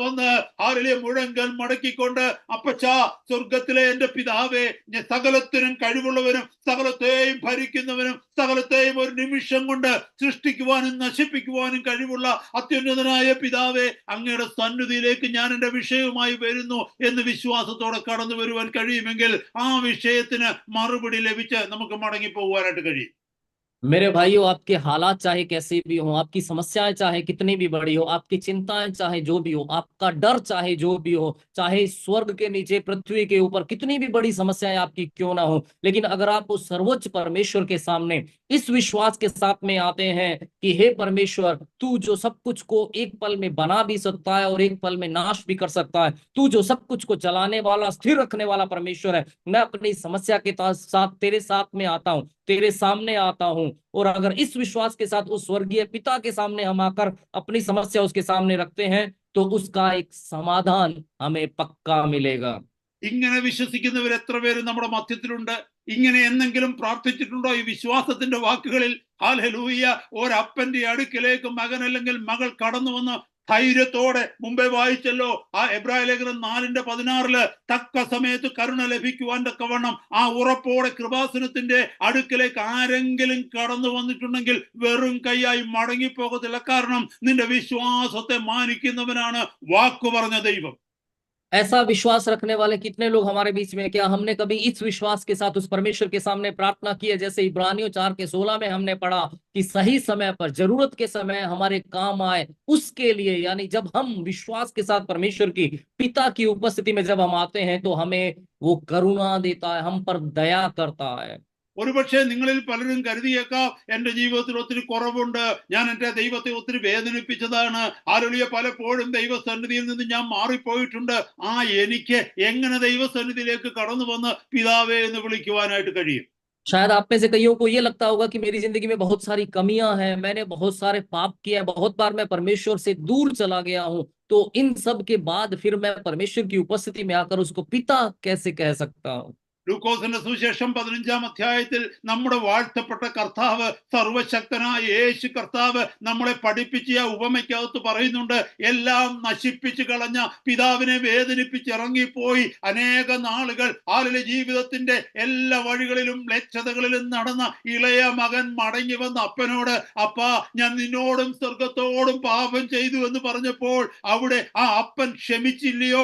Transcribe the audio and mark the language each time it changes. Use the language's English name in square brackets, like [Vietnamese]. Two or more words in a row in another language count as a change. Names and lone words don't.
[Malayalam] വന്ന് ആരിലെ മുഴങ്കൽ മടക്കിക്കൊണ്ട്, അപ്പച്ചാ, സ്വർഗത്തിലെ എന്റെ പിതാവേ, ഞാൻ സകലത്തിനും കഴിവുള്ളവനും സകലത്തെയും ഭരിക്കുന്നവനും സകലത്തെയും ഒരു നിമിഷം കൊണ്ട് സൃഷ്ടിക്കുവാനും നശിപ്പിക്കുവാനും കഴിവുള്ള അത്യുന്നതനായ പിതാവേ, അങ്ങയുടെ സന്നിധിയിലേക്ക് ഞാൻ എന്റെ വിഷയവുമായി വരുന്നു എന്ന് വിശ്വാസത്തോടെ കടന്നു വരുവാൻ കഴിയുമെങ്കിൽ ആ വിഷയത്തിന് മറുപടി ലഭിച്ച് നമുക്ക് മടങ്ങി പോകുവാനായിട്ട് കഴിയും. [Hindi] मेरे भाइयों, आपके हालात चाहे कैसे भी हो, आपकी समस्याएं चाहे कितनी भी बड़ी हो, आपकी चिंताएं चाहे जो भी हो, आपका डर चाहे जो भी हो, चाहे स्वर्ग के नीचे पृथ्वी के ऊपर कितनी भी बड़ी समस्याएं आपकी क्यों ना हो, लेकिन अगर आप उस सर्वोच्च परमेश्वर के सामने इस विश्वास के साथ में आते हैं कि हे परमेश्वर, तू जो सब कुछ को एक पल में बना भी सकता है और एक पल में नाश भी कर सकता है, तू जो सब कुछ को चलाने वाला स्थिर रखने वाला परमेश्वर है, मैं अपनी समस्या के साथ तेरे साथ में आता हूं, तेरे सामने आता हूं। और अगर इस विश्वास के साथ उस स्वर्गीय पिता के सामने हम आकर अपनी समस्या उसके सामने रखते हैं, तो उसका एक समाधान हमें पक्का मिलेगा। [Malayalam] ഇങ്ങനെ വിശ്വസിക്കുന്നവർ എത്ര പേര് നമ്മുടെ മധ്യത്തിലുണ്ട്? ഇങ്ങനെ എന്തെങ്കിലും പ്രാർത്ഥിച്ചിട്ടുണ്ടോ ഈ വിശ്വാസത്തിന്റെ വാക്കുകളിൽ? ഹല്ലേലൂയ! ഒരപ്പന്റെ അടുക്കിലേക്ക് മകൻ അല്ലെങ്കിൽ മകൾ കടന്നു വന്ന് ധൈര്യത്തോടെ മുമ്പേ വായിച്ചല്ലോ ആ എബ്രായ ലേഖനം 4:16 തക്ക സമയത്ത് കരുണ ലഭിക്കുവാൻ തക്കവണ്ണം ആ ഉറപ്പോടെ കൃപാസനത്തിന്റെ അടുക്കലേക്ക് ആരെങ്കിലും കടന്നു വന്നിട്ടുണ്ടെങ്കിൽ വെറും കൈയായി മടങ്ങിപ്പോകത്തില്ല. കാരണം നിന്റെ വിശ്വാസത്തെ മാനിക്കുന്നവനാണ് വാക്കു പറഞ്ഞ ദൈവം. [Hindi] ऐसा विश्वास रखने वाले कितने लोग हमारे बीच में? क्या हमने कभी इस विश्वास के साथ उस परमेश्वर के सामने प्रार्थना की है, जैसे इब्रानियों 4:16 में हमने पढ़ा कि सही समय पर, जरूरत के समय हमारे काम आए, उसके लिए, यानी जब हम विश्वास के साथ परमेश्वर की, पिता की उपस्थिति में जब हम आते हैं तो हमें वो करुणा देता है, हम पर दया करता है। [Malayalam] ഒരുപക്ഷെ നിങ്ങളിൽ പലരും കരുതിയേക്കാം, എന്റെ ജീവിതത്തിൽ ഒത്തിരി കുറവുണ്ട്, ഞാൻ എന്റെ ദൈവത്തെ ഒത്തിരി വേദനിപ്പിച്ചതാണ്, ആരുളിയ പലപ്പോഴും ദൈവസന്നിധിയിൽ നിന്ന് ഞാൻ മാറിപ്പോയിട്ടുണ്ട്. എനിക്ക് എങ്ങനെ ദൈവസന്നിധിയിലേക്ക് കടന്നു വന്ന് പിതാവേ എന്ന് വിളിക്കുവാനായിട്ട് കഴിയും? [Hindi] शायद आप में से कईयों को ये लगता होगा कि मेरी जिंदगी में बहुत सारी कमियां हैं, मैंने बहुत सारे पाप किए, बहुत बार मैं परमेश्वर से दूर चला गया हूं, तो इन सब के बाद फिर मैं परमेश्वर की उपस्थिति में आकर उसको पिता कैसे कह सकता हूं? [Malayalam] ലൂക്കോസിന്റെ സുവിശേഷം 15-ാം അധ്യായത്തിൽ നമ്മുടെ വാഴ്ത്തപ്പെട്ട കർത്താവ്, സർവശക്തനായ യേശു കർത്താവ് നമ്മളെ പഠിപ്പിച്ച ഉപമയ്ക്കകത്ത് പറയുന്നുണ്ട്, എല്ലാം നശിപ്പിച്ചു കളഞ്ഞ പിതാവിനെ വേദനിപ്പിച്ച് ഇറങ്ങിപ്പോയി അനേക നാളുകൾ ആളുടെ ജീവിതത്തിന്റെ എല്ലാ വഴികളിലും ലക്ഷതകളിലും നടന്ന ഇളയ മകൻ മടങ്ങി വന്ന അപ്പനോട്, അപ്പാ ഞാൻ നിന്നോടും സ്വർഗത്തോടും പാപം ചെയ്തു എന്ന് പറഞ്ഞപ്പോൾ അവിടെ ആ അപ്പൻ ക്ഷമിച്ചില്ലയോ?